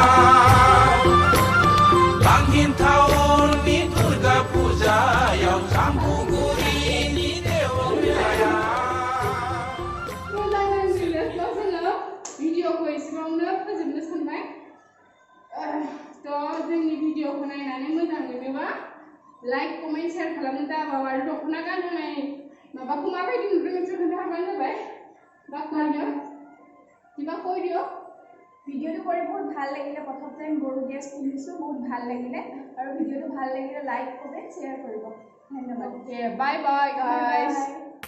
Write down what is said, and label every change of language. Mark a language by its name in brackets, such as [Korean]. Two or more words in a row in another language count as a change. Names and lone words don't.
[Bodo] Langhin Taon ni Durga Pujayaw Jambuguri ni Dewa Melaya भिडियोखौ एसेबांनो फोजोबनो सानबाय जोंनि भिडियोखौ नायनानै मोजां मोनोबा [English] like comment share [Bodo] खालामनो दाबाव आरो दख'ना गानहोनाय माबाखौ माबायदि नुदों नोंसोर खोन्थाहरबानो जाबाय [Assamese] কিবা কৈ দিও ভিডিওটো কৰি বহুত ভাল লাগিলে প্ৰথম টাইম বড়ো ড্ৰেছ পিন্ধিছো বহুত ভাল লাগিলে আৰু ভিডিওটো ভাল লাগিলে [English] like comment share [Assamese] কৰিব ধন্যবাদ [English] bye bye guys